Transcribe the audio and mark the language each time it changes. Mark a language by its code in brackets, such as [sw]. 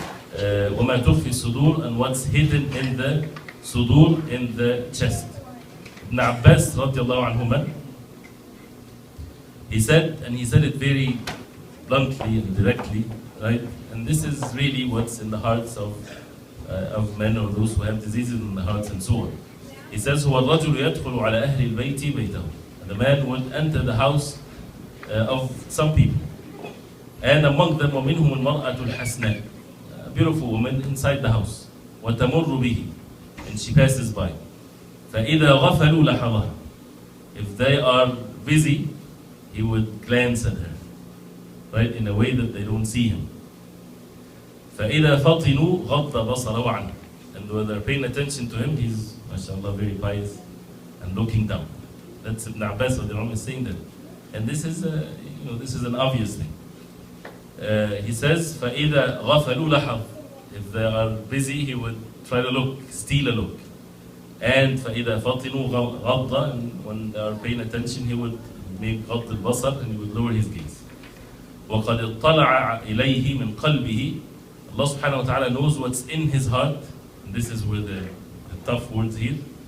[ar] وَمَا تُخْفِي الصُّدُورِ, [en] and what's hidden in the sudur, in the chest. Ibn Abbas radiallahu anhuma, he said it very bluntly and directly, right? And this is really what's in the hearts of men or those who have diseases in the hearts and so on. He says, [ar] هو الرجل يدخل على أهل البيت بيته. [en] The man would enter the house of some people. And among them, [ar] ومنهم المرأة الحسناء, [en] a beautiful woman inside the house. [ar] وتمر به, [en] and she passes by. [ar] فإذا غفلوا لحظها. [en] If they are busy, he would glance at her, right, in a way that they don't see him. [ar] فإذا فطنوا غض بصره عنه. [en] And when they're paying attention to him, he's, mashallah, very pious and looking down. That's Ibn Abbas is saying that. And this is this is an obvious thing. He says, [ar] فَإِذَا غَفَلُوا لَحَظ. [en] If they are busy, he would try to look, steal a look. And [ar] فَإِذَا فَطِنُوا غَضَّ, [en] and when they are paying attention, he would make [ar] غض البصر, [en] and he would lower his gaze. [ar] وَقَدْ اطَّلَعَ إِلَيْهِ مِنْ قَلْبِهِ. [en] Allah subhanahu wa ta'ala knows what's in his heart. And this is where the tough words here.